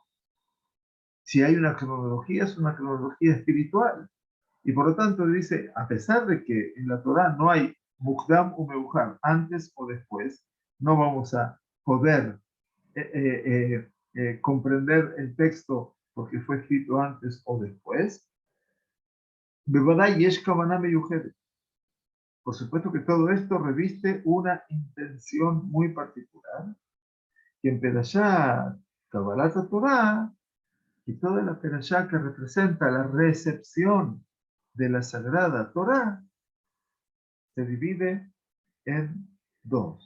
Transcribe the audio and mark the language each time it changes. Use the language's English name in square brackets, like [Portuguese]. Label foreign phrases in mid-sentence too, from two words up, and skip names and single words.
[Spanish] Si hay una cronología, es una cronología espiritual. Y por lo tanto dice, a pesar de que en la Torah no hay Mukdam o Meujar, antes o después, no vamos a poder comprender el texto porque fue escrito antes o después. [Hebrew] בודאי יש כוונה מיוחדת. [Spanish] Por supuesto que todo esto reviste una intención muy particular, que en Perashá [Hebrew] קבלת תורה, [Spanish] y toda la Perashá que representa la recepción de la Sagrada Torah, se divide en dos.